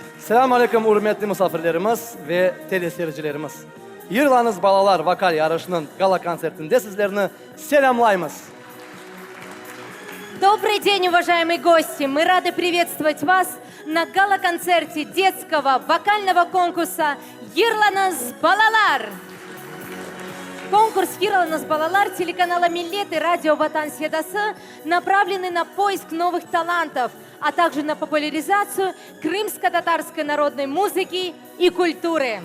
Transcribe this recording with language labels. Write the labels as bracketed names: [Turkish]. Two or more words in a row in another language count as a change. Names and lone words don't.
[Crimean Tatar] Selamun Aleyküm hürmetli misafirlerimiz ve teleseyircilerimiz. Yırlanız Balalar vokal yarışının gala konsertinde sizlerini selamlayımız. [Russian] Добрый день, уважаемые гости! Мы рады приветствовать вас на гала-концерте детского вокального конкурса «Йырланыз Балалар». Конкурс «Йырланыз Балалар» телеканала «Миллет» и радио «Ватан Седасы» направлены на поиск новых талантов, а также на популяризацию крымско-татарской народной музыки и культуры.